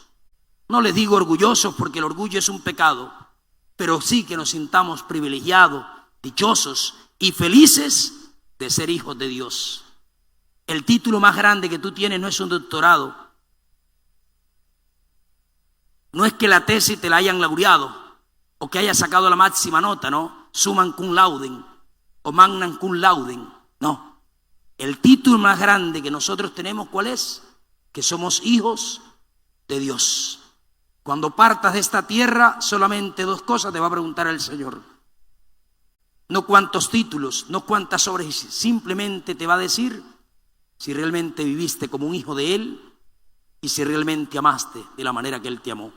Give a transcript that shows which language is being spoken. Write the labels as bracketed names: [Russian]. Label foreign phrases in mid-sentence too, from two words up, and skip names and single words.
[Spanish] No les digo orgullosos porque el orgullo es un pecado, pero sí que nos sintamos privilegiados, dichosos y felices de ser hijos de Dios. El título más grande que tú tienes no es un doctorado. No es que la tesis te la hayan laureado o que hayas sacado la máxima nota, ¿no? [Latin] Summan cum laude o magnan cum laude. [Spanish] No. El título más grande que nosotros tenemos, ¿cuál es? Que somos hijos de Dios. Cuando partas de esta tierra, solamente dos cosas te va a preguntar el Señor. No cuántos títulos, no cuántas obras, simplemente te va a decir si realmente viviste como un hijo de Él y si realmente amaste de la manera que Él te amó.